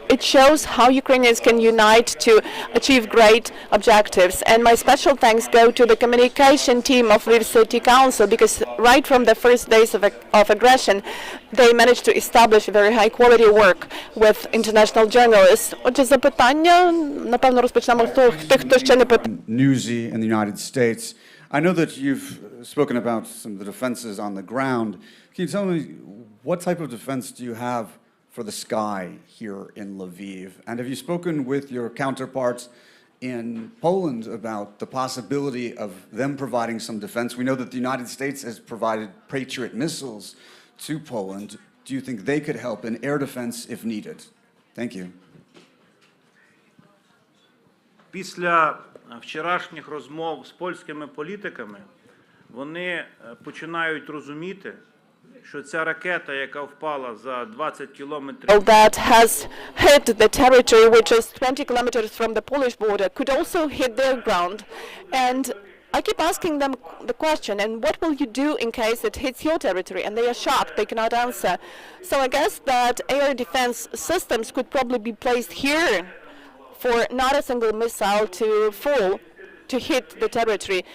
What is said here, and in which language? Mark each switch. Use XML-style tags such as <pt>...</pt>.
<en>It shows how Ukrainians can unite to achieve great objectives. And my special thanks go to the communication team of Lviv City Council, because right from the first days of aggression, they managed to establish very high quality work with international journalists.</en> <uk>Отже, запитання, напевно, розпочнемо з тих, хто ще не питав.</uk> <en>Newsy in the United States. I know that you've spoken about some of the defenses on the ground. Can you tell me what type of defense do you have for the sky here in Lviv? And have you spoken with your counterparts in Poland about the possibility of them providing some defense? We know that the United States has provided Patriot missiles to Poland. Do you think they could help in air defense if needed? Thank you.</en> <uk>Після вчорашніх розмов з польськими політиками вони починають розуміти, що ця ракета, яка впала за 20 кілометрів,</uk> <en>that has hit the territory which is 20 kilometers from the Polish border could also hit their ground. And I keep asking them the question, and what will you do in case it hits your territory? And they are shocked, they cannot answer. So I guess that air defense systems could probably be placed here for not a single missile to fall, to hit the territory.</en>